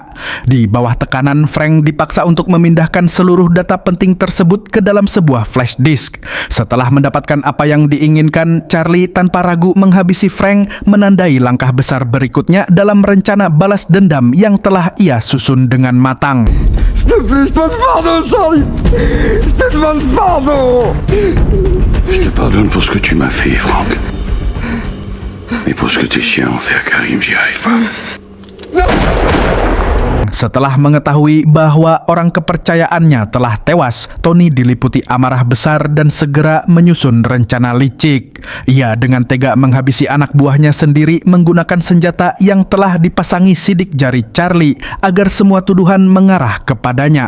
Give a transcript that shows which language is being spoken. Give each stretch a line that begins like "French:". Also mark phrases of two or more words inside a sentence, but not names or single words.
Indonesian: Di bawah tekanan, Frank dipaksa untuk memindahkan seluruh data penting tersebut ke dalam sebuah
English: flash disk.
Indonesian: Setelah mendapatkan apa yang diinginkan, Charlie tanpa ragu menghabisi Frank, menandai langkah besar berikutnya dalam rencana balas dendam yang telah ia susun dengan matang.
French: Je te pardonne pour ce que tu m'as fait, Franck. Mais pour ce que tes chiens ont fait à Karim, j'y arrive pas.
Indonesian: Setelah mengetahui bahwa orang kepercayaannya telah tewas, Tony diliputi amarah besar dan segera menyusun rencana licik. Ia dengan tega menghabisi anak buahnya sendiri menggunakan senjata yang telah dipasangi sidik jari Charlie agar semua tuduhan mengarah kepadanya.